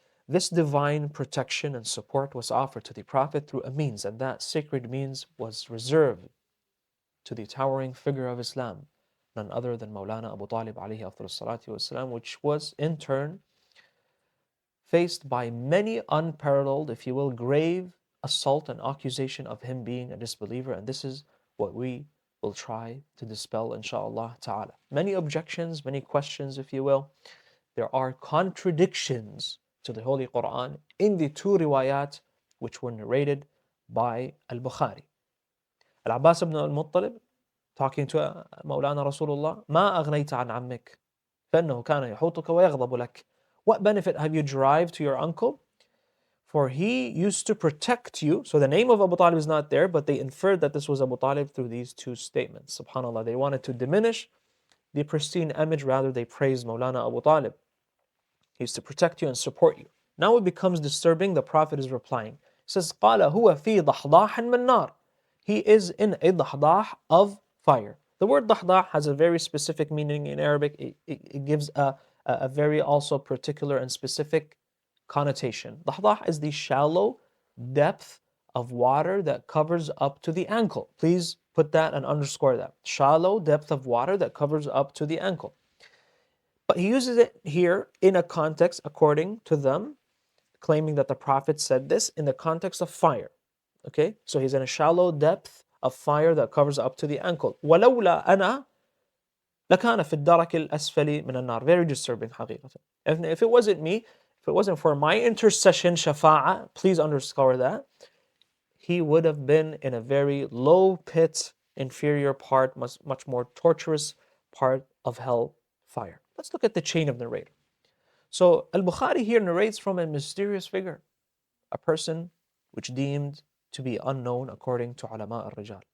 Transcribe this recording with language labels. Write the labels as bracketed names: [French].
[English] This divine protection and support was offered to the Prophet through a means, and that sacred means was reserved to the towering figure of Islam, none other than Mawlana Abu Talib alayhi afdal salatu wasalam, which was in turn faced by many unparalleled, if you will, grave assault and accusation of him being a disbeliever. And this is what we will try to dispel, inshaAllah ta'ala. Many objections, many questions, if you will. There are contradictions to the Holy Quran in the two riwayat which were narrated by Al-Bukhari. Al-Abbas ibn al-Muttalib talking to Mawlana Rasulullah, [Arabic] ما أغنيت عن عمك فإنه كان يحوطك ويغضب لك. [English] What benefit have you derived to your uncle? For he used to protect you. So the name of Abu Talib is not there, but they inferred that this was Abu Talib through these two statements. SubhanAllah, they wanted to diminish the pristine image, rather they praised Mawlana Abu Talib. He used to protect you and support you. Now it becomes disturbing. The Prophet is replying. He says, [Arabic] قال هو في ضحضاح من نار. [English] He is in a ضحضاح of fire. The word ضحضاح has a very specific meaning in Arabic. It gives a very also particular and specific connotation. ضحضاح is the shallow depth of water that covers up to the ankle. Please put that and underscore that. Shallow depth of water that covers up to the ankle. But he uses it here in a context, according to them, claiming that the Prophet said this in the context of fire. Okay, so he's in a shallow depth of fire that covers up to the ankle. [Arabic] ولولا أنا لكان في الدرك الأسفل من النار. [English] Very disturbing حقيقة. If it wasn't me, if it wasn't for my intercession, shafa'a, please underscore that, he would have been in a very low pit, inferior part, much more torturous part of hell fire. Let's look at the chain of narrator. So Al-Bukhari here narrates from a mysterious figure, a person which deemed to be unknown according to ulama al-rijal.